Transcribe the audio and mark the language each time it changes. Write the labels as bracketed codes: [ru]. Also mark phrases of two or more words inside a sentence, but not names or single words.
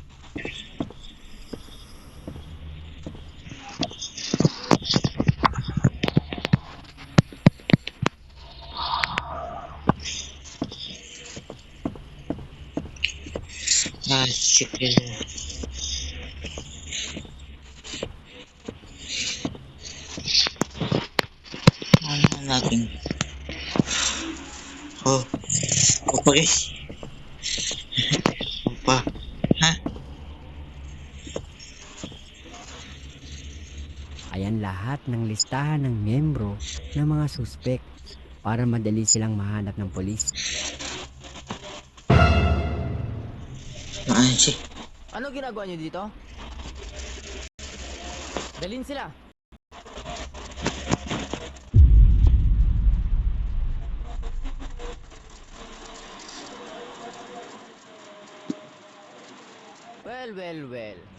[id] Asik ya. Mana lagi? Oh, apa guys? Apa? Hah? [tl] Ayan lahat ng listahan ng miyembro ng mga suspek para madali silang mahanap ng polis. [id] Apaan sih? [tl] Ano ginagawa niyo dito? Dalhin sila. [en] Well.